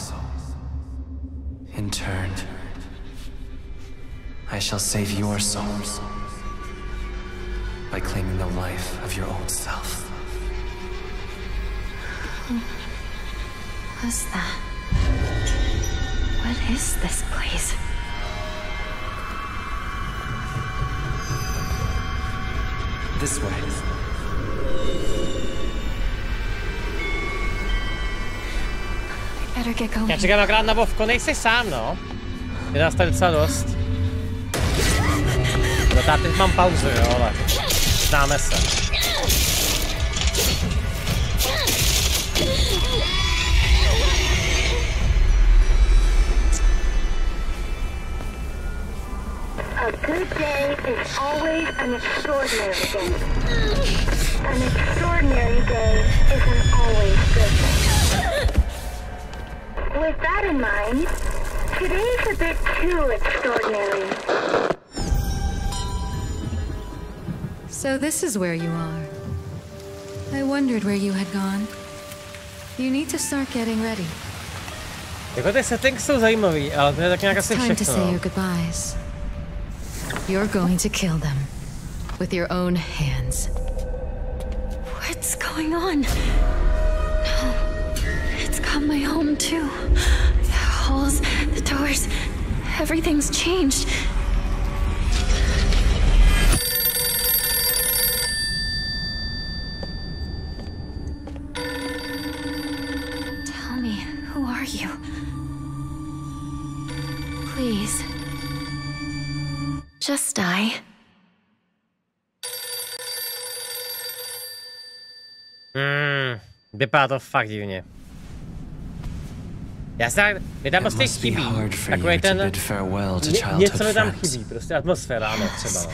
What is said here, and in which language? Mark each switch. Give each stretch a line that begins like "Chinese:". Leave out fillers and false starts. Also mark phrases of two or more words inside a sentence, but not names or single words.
English: In turn, I shall save your souls by claiming the life of your old self. Who was that? What is this place? This way.
Czech: Já čekám akorát na Vovko, nejsi sám, no. Je nás tady docela dost. No tady teď mám pauzu, jo, ale známe se.
English: A good day is always an extraordinary day. An extraordinary day isn't always good. With that in mind, today's a bit too extraordinary. So this is where you are. I wondered where you had gone. You need to start getting ready.
Czech: Jako ty settings jsou zajímavý, ale to je tak nějak asi všechno.
English: It's time to say your goodbyes. You're going to kill them with your own hands. What's going on? No, it's got my home too. The halls, the doors, everything's changed. Tell me, who are you? Please. Just die.
Czech: Vypadá to fakt divně. Já se mi tam prostě chybí. Takový ten... Něco mi tam chybí, prostě atmosféra, ano, třeba, no.